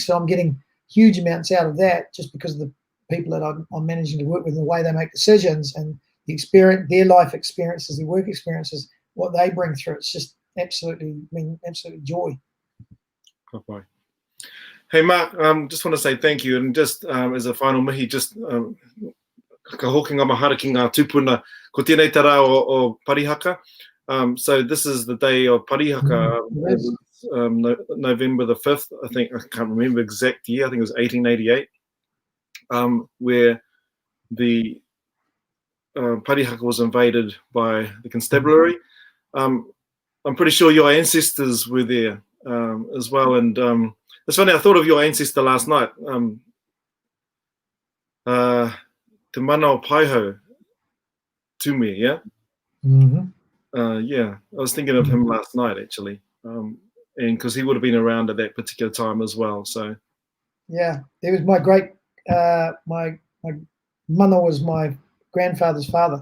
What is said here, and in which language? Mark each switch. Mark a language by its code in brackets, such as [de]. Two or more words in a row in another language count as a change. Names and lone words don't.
[en] So I'm getting huge amounts out of that just because of the people that I'm managing to work with, and the way they make decisions and the experience, their life experiences, their work experiences, what they bring through. It's just absolute joy. Bye. Hey, Mark, just want to say thank you. And just as a final mihi, just [mi] ka hokinga mahara ki ngā tupuna ko tēnei tara o Parihaka. [en] So this is the day of Parihaka, November the 5th, I think. I can't remember exact year. I think it was 1888, where the Parihaka was invaded by the constabulary. I'm pretty sure your ancestors were there as well. And it's funny, I thought of your ancestor last night. [mi] Te mana o Paiho Tume, yeah? [en] Yeah, I was thinking of him last night actually, and because he would have been around at that particular time as well. So yeah, he was my great my mana was my grandfather's father.